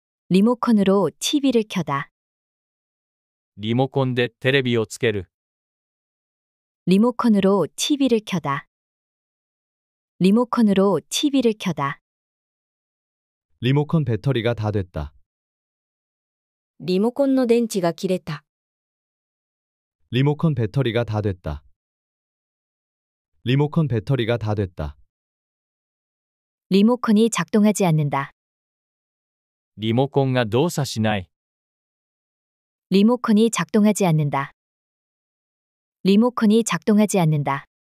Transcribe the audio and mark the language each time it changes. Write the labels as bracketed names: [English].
[Korean] 리모컨으로 TV를 켜다. [Japanese] リモコンでテレビをつける。 [Korean] 리모컨으로 TV를 켜다. 리모컨으로 TV를 켜다. 리모컨 배터리가 다 됐다. [Japanese] リモコンの電池が切れた。 [Korean] 리모컨 배터리가 다 됐다. 리모컨 배터리가 다 됐다. 리모컨이 작동하지 않는다. [Japanese] リモコンが動作しない。 [Korean] 리모컨이 작동하지 않는다. 리모컨이 작동하지 않는다.